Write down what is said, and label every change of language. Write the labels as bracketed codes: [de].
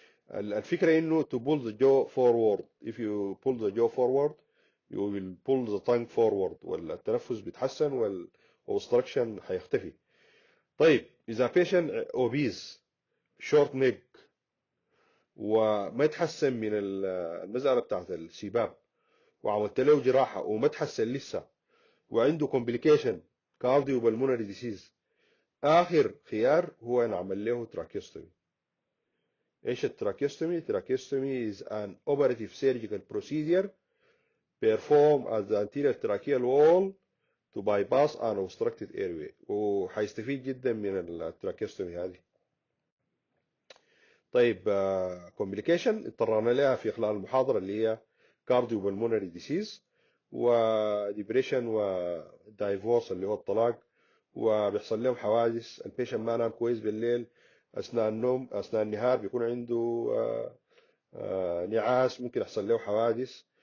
[ar] الفكرة انه [en] to pull the jaw forward. If you pull the jaw forward you will pull the tongue forward، [ar] والتنفس بيتحسن والobstruction هيختفي. طيب إذا [en] patient obese short neck [ar] وما يتحسن من المسألة بتاعت السباب، وعملت له جراحة وما تحسن لسه، وعنده كومبليكيشن كارديو بالمونري ديسيز، آخر خيار هو نعمل له تراكيوستومي. ايش التراكيوستومي؟ تراكيوستومي [en] is an operative surgical procedure performed at the anterior tracheal wall to bypass an obstructed airway، [ar] وحيستفيد جدا من التراكيوستومي هذه. طيب كومبليكيشن اضطرنا لها في خلال المحاضرة اللي هي كارديو بالمونري ديسيز، وديبريشن، ودايفورس اللي هو الطلاق، وبيحصل لهم حوادث. البيشن ما نام كويس بالليل، اثناء النوم اثناء النهار بيكون عنده نعاس، ممكن يحصل له حوادث.